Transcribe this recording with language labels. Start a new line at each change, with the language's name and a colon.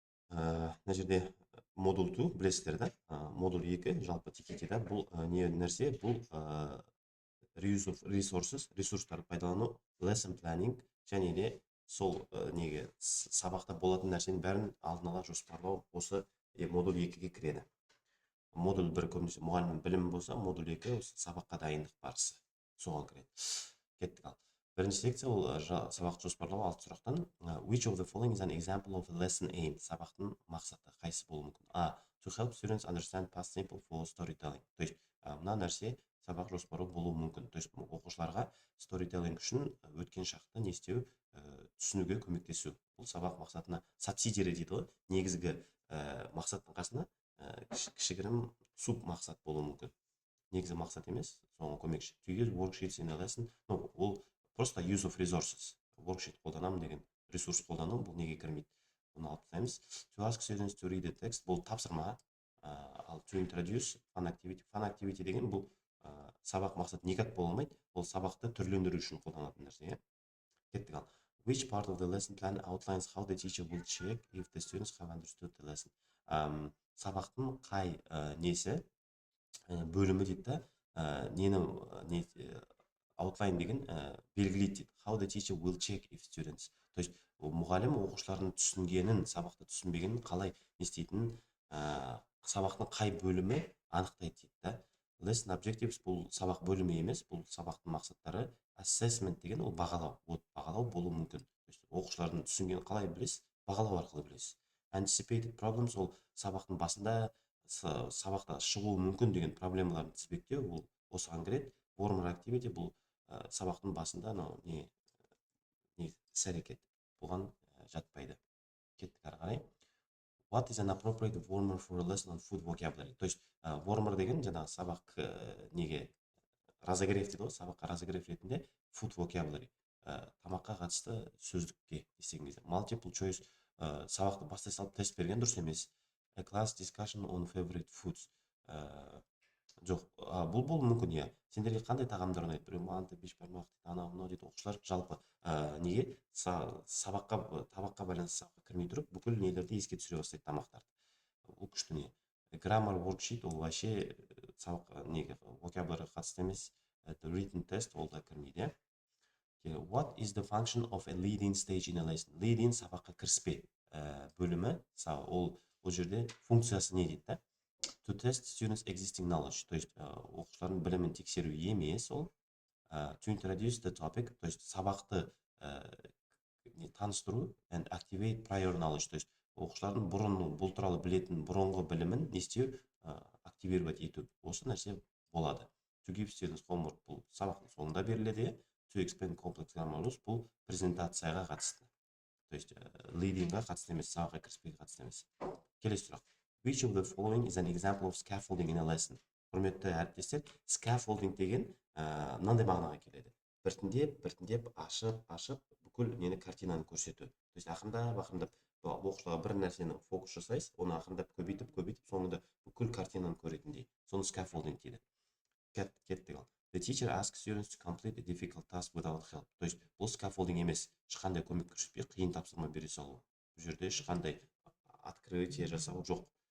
Kazakh: Мына жерде модуль 2 білесіздер да, модуль 2 жалпы TKT-да бұл не нәрсе, бұл
English: reuse of resources,
Kazakh: ресурстарды пайдалану,
English: lesson planning
Kazakh: және де сол неге сабақта болатын нәрсенің бәрін алдын ала жоспарлау осы модуль 2-ге кіреді. Модуль 1 көбінесе мұғалімнің білімі болса, модуль 2 сабаққа дайындық барысы. Соған кіреді. Кеттік ал. Бірінші секция ол сабақ жоспарлау 6 сұрақтан.
English: Which of the following is an example of a lesson aim?
Kazakh: Сабақтың мақсаты қайсы болуы мүмкін?
English: To help students understand past simple for storytelling.
Kazakh: То есть, мына нәрсе сабақ жоспарлау болуы мүмкін. То есть, оқушыларға storytelling үшін өткен шақты не істеу, түсінуге көмектесу. Бұл сабақ мақсатына субсидиary дейді ғой. Негізгі мақсаттың қасына кішігірім суб мақсат болуы мүмкін. Негізі мақсат емес, соңғы көмекші.
English: To use worksheets in a lesson. Ол просто use of resources.
Kazakh: Worksheet қолданамын деген ресурс қолдану, бұл неге кірмейді. Бұны алып тастаймыз.
English: To ask students to read the text.
Kazakh: Бұл тапсырма.
English: Ал to introduce fun activity.
Kazakh: Fun activity деген бұл сабақ мақсат
Russian: никак
Kazakh: бола алмайды. Ол сабақты түрлендіру үшін қолданатын нәрсе. Кеттік ал.
English: Which part of the lesson plan outlines how the teacher will check if the students have understood the lesson?
Kazakh: Сабақтың қай несі бөлімі дейді да, нені outline деген белгілейді дейді.
English: How the teacher will check if students.
Kazakh: То есть, мұғалім оқушылардың түсінгенін, сабақты түсінбегенін қалай не істейтінін сабақтың қай бөлімі анықтайды дейді да. Lesson objectives бұл сабақ бөлімі емес, бұл сабақтың мақсаттары. Assessment деген ол бағалау. Бағалау болуы мүмкін. Оқушылардың түсінгенін қалай білесіз? Бағалау арқылы білесіз. Anticipated problems ол сабақтың басында сабақта шығуы мүмкін деген проблемаларын тізбектеу, ол осыған кіреді. Formal activity бұл сабақтың басында не іс-әрекет. Бұған жатпайды. Кеттік ары қарай.
English: What is an appropriate warmer for a lesson on food vocabulary?
Kazakh: То есть, warmer деген жаңағы сабақ неге
Russian: разогрев
Kazakh: дейді ғой, сабаққа разогрев ретінде food vocabulary. Тамаққа қатысты сөздікке десеген кезде. Multiple choice сабақты бастай салып тест берген дұрыс емес.
English: A class discussion on favorite foods.
Kazakh: Жоқ, бұл мүмкін, иә. Сендерге қандай тағамдар ұнайды? Біреу манты, бешбармақ дейді, анау дейді. Оқушылар жалпы неге табаққа байланысты сабаққа кірмей тұрып, бүкіл нелерді еске түсіре бастайды тамақтарды. Бұл күшті не. Grammar worksheet ол
Russian: вообще
Kazakh: сабақ неге vocabulary қатысты емес. Written test ол да кірмейді.
English: What is the function of a lead-in stage in a lesson?
Kazakh: Lead-in сабаққа кіріспе бөлімі, ол жерде функциясы не дейді да?
English: To test students existing knowledge,
Kazakh: то есть оқушылардың білімін тексеру емес ол.
English: To introduce the topic,
Kazakh: то есть сабақты таныстыру
English: and activate prior knowledge,
Kazakh: то есть оқушылардың бұл туралы білетін бұрынғы білімін не істеу, активировать ету. Осы нәрсе болады.
English: To give students homework
Kazakh: бұл сабақтың соңында беріледі.
English: To explain complex grammar rules
Kazakh: бұл презентацияға қатысты. То есть leading-ға қатысты емес, сабаққа кіріспеге қатысты емес. Келесі сұрақ.
English: Which of the following is an example of scaffolding in a lesson?
Kazakh: Құрметті әріптестер, scaffolding деген мынандай мағынаға келеді. Біртіндеп ашып, бүкіл нені картинаны көрсету. То есть ақырындап оқушыларға бір нәрсені фокус жасайсыз, оны ақырындап көбейтіп, соңында бүкіл картинаны көретіндей. Соны scaffolding дейді. Кеттік ал.
English: The teacher asks students to complete a difficult task without help.
Kazakh: То есть бұл scaffolding емес, ешқандай көмек көрсетпей қиын тапсырма бере салу. Бұл жерде ешқандай открытие жасау жоқ.